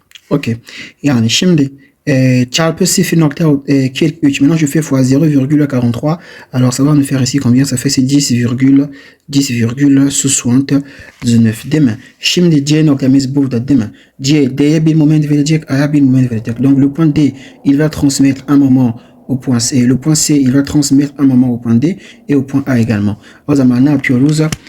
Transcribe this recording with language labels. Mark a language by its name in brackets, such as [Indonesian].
[Turkish] Ok. Yani şimdi çarpı 0.43. [French] Maintenant, je fais fois 0,43. Alors, ça va me faire ici combien? Ça fait 10,79 [Turkish] değil mi? Şimdi C noktamız burada değil mi? D'ye bir moment verecek, A'ya bir moment verecek. [French] Donc, le point D, il va transmettre un moment au point C. Le point C, il va transmettre un moment au point D et au point A également. [Turkish] O zaman ne yapıyoruz?